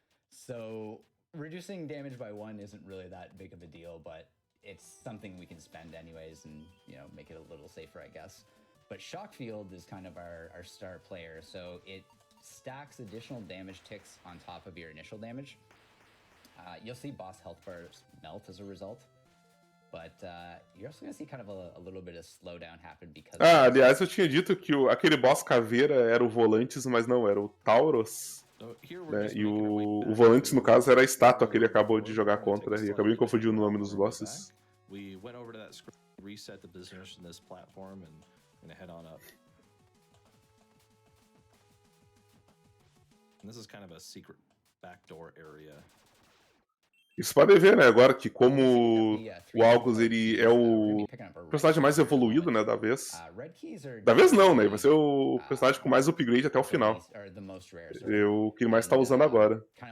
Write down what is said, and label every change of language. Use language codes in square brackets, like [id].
[en] So reducing damage by 1 isn't really that big of a deal, but it's something we can spend anyways and, you know, make it a little safer, I guess. But Shock Field is kind of our star player, so it stacks additional damage ticks on top of your initial damage. You'll see boss health bars melt as a result, but you're also going to see kind of a little bit of slowdown happen because... [pt] aliás, eu tinha dito que aquele boss caveira era o Volantes, mas não, era o Tauros. Né? E o Volantes, no caso, era a estátua que ele acabou de jogar contra, e acabei me confundindo o nome dos bosses. [en] We went over to that screen, reset the position of this platform, and gonna head on up. And this is kind of a secret backdoor area. [pt] Isso pode ver, né, agora que como o Algos, ele é o personagem mais evoluído, né, da vez. Da vez não, né, vai ser o personagem com mais upgrade até o final. É o que ele mais tá usando agora.